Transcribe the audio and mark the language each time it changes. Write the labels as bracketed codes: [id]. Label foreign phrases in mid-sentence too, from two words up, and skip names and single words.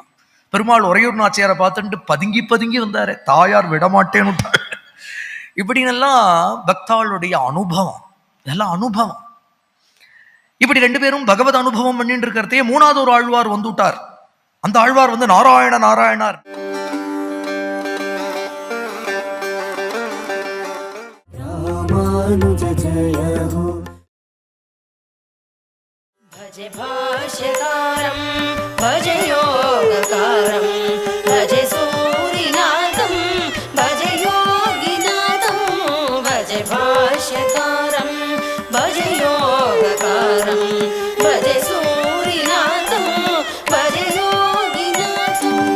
[ta] பெருமாள் உறையூர் நாச்சியாரை பார்த்துட்டு பதுங்கி பதுங்கி வந்தாரு, தாயார் விடமாட்டேன்னு. இப்படின்னெல்லாம் பக்தாளுடைய அனுபவம், இதெல்லாம் அனுபவம். இப்படி 2 பேரும் பகவத் அனுபவம் பண்ணிட்டு இருக்கிறதே 3வது ஒரு ஆழ்வார் வந்துட்டார். அந்த ஆழ்வார் வந்து நாராயண நாராயணார். [hi] रामानुज जय हो. [sa] भज भाष्यकारं भज योगकारं भज सूरिनाथं भज योगिनाथं भज भाष्यकारं भज योगकारं भज सूरिनाथं भज योगिनाथं.